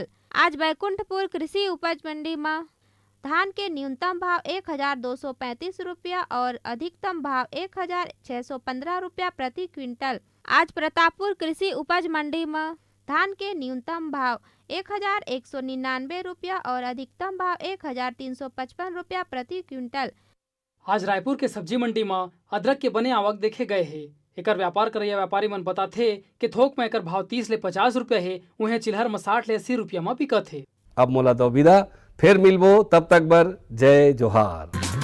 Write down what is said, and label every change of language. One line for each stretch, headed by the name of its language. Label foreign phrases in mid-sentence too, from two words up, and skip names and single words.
Chhattisgarhi: आज बैकुंठपुर कृषि उपज मंडी में धान के न्यूनतम भाव 1235 रुपया और अधिकतम भाव 1615 रुपया प्रति क्विंटल। आज प्रतापपुर कृषि उपज मंडी में धान के न्यूनतम भाव 1199 रुपया और अधिकतम भाव 1355 रुपया प्रति क्विंटल। आज रायपुर के सब्जी मंडी में अदरक के बने आवक देखे गए है। एकर व्यापार करैया व्यापारी मन बताथे कि थोक में एकर भाव 30 ले 50 रुपया है, उहे चिल्हर में 60 ले 80 रुपया में बिकत है। अब मोला दो विदा, फिर मिलबो, तब तक बर जय जोहार।